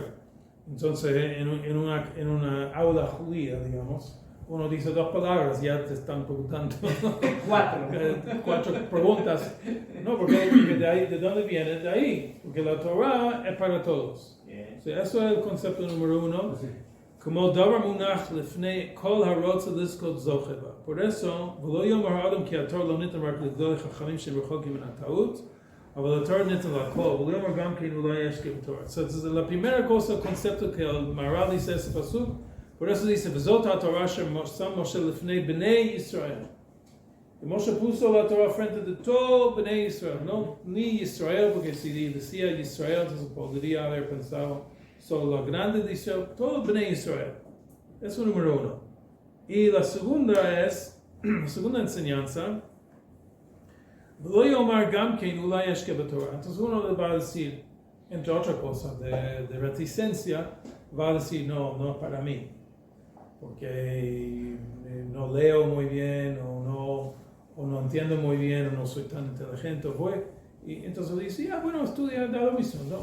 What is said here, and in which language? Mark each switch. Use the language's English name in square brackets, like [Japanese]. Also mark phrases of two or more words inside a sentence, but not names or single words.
[Spanish] Entonces, en una aula judía, digamos, uno dice dos palabras, ya te están preguntando 4 preguntas. No, porque ¿de dónde viene? De ahí. Porque la Torah es para todos. O sea, eso es el concepto número 1. [Hebrew] Como דבר מונח לפני כל הרוצה לזכות זוכה בה. [Spanish] Por eso, [Hebrew] ולא יאמר אדם כי התורה לא ניתן רק לגדולי חכמים שרחוקים מן הטעות, אבל התורה ניתן לכל, ולאמר גם כן אולי ישכיב בתורה. [Spanish] Entonces, la primera cosa, el concepto que el Maharal dice ese pasuk, por eso dice, [Hebrew] וזאת התורה ששם משה לפני בני ישראל. [Spanish] Y Moshe puso la Torah frente de todo Bnei Israel, no ni Israel, porque si decía Israel, entonces podría haber pensado solo los grandes de Israel, todo Bnei Israel. Eso es número 1. Y la segunda es, la segunda enseñanza, entonces uno le va a decir, entre otras cosas, de reticencia, va a decir, no es para mí, porque no leo muy bien, o o no entiendo muy bien, o no soy tan inteligente, y entonces dice, bueno, estudia, da lo mismo, ¿no?